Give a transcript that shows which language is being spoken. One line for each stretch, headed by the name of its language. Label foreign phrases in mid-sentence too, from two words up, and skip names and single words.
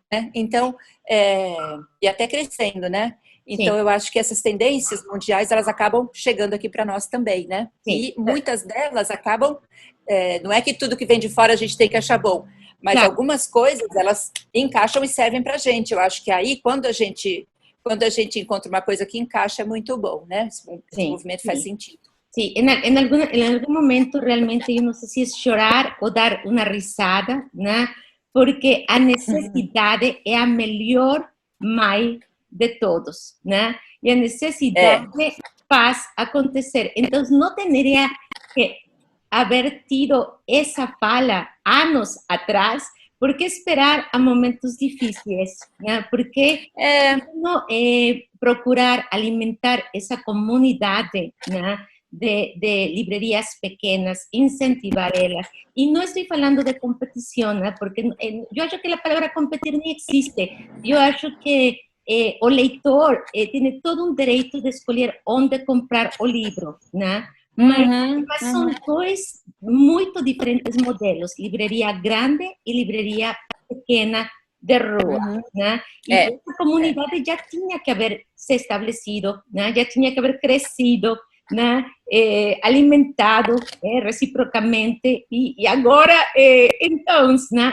Portuguese: Então, e até crescendo, né? Então, eu acho que essas tendências mundiais, elas acabam chegando aqui para nós também, né? sim. E muitas delas acabam, não é que tudo que vem de fora a gente tem que achar bom, mas Claro. algumas coisas, elas encaixam e servem para a gente. Eu acho que aí, quando a gente encontra uma coisa que encaixa, é muito bom, né? Esse Sim, movimento faz sim. sentido.
Spanish: Sí, en algún momento realmente yo no sé si es llorar o dar una
Portuguese: risada, né? Porque a necessidade é a melhor mãe de todos, né? E a necessidade faz acontecer. Então, não teria que haber tido essa fala anos atrás, por que esperar a momentos difíceis, né? Por que não procurar alimentar essa comunidade, né?
Spanish: De librarias pequeñas, incentivarlas. Y no estoy hablando de competición, ¿eh? Porque yo acho que la palabra competir ni existe.
Portuguese: Yo acho que o leitor
Spanish: tiene todo un derecho de
Portuguese: escolher onde comprar o livro, né? Mas são dois muito diferentes modelos, livraria grande e livraria pequena de rua, né? E essa comunidade já tinha que haver se estabelecido, né? Já tinha que haver crescido, né? Alimentado reciprocamente e agora então, né?